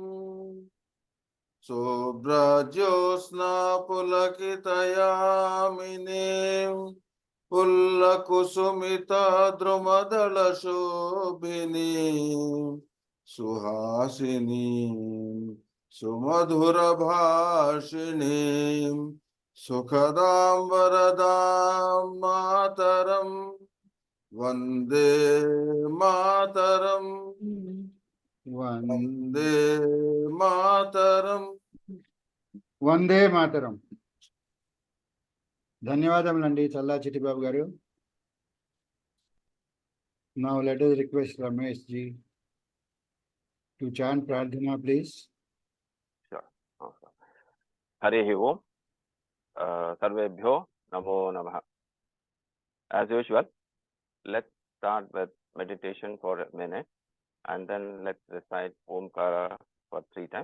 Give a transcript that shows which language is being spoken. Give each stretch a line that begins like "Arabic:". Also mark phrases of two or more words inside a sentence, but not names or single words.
Sanskrit: शुभ्रज्योत्स्ना पुलकितयामिनीम् फुल्लकुसुमित द्रुमदल शोभिनीम् सुहासिनीम् सुमधुर भाषिणीम् सुखदाम् वरदाम् मातरम् वन्दे मातरम्. वन्दे मातरम्. वन्दे मातरम्.
Telugu: ధన్యవాదములండి చల్లా చిట్టిబాబు గారు.
English: Now let us request Ramesh ji to chant Prarthana, please. Sure.
Sanskrit: हरिः ॐ. सर्वेभ्यो नमो नमः.
English: As usual, let's start with meditation for a minute and then let's recite Omkara for 3 times.